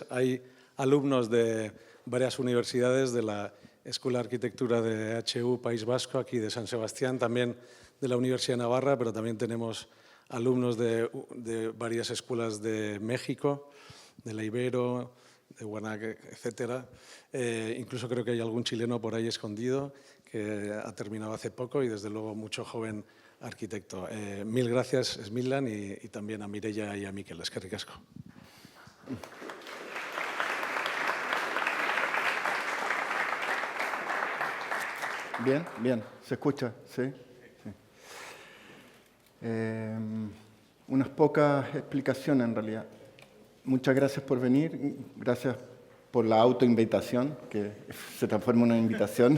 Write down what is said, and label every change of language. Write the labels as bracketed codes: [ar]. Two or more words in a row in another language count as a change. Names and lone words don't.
[es] Hay alumnos de varias universidades, de la Escuela de Arquitectura de HU País Vasco, aquí de San Sebastián, también de la Universidad de Navarra, pero también tenemos alumnos de varias escuelas de México, de la Ibero, de Guanac, etcétera. Incluso creo que hay algún chileno por ahí escondido que ha terminado hace poco, y desde luego mucho joven arquitecto. Mil gracias, Smiljan, y también a Mireia y a Mikel. [eu] Eskerrik asko. [es] Bien, bien. ¿Se escucha? Sí. Unas pocas explicaciones en realidad. Muchas gracias por venir, gracias por la autoinvitación, que se transforma en una invitación.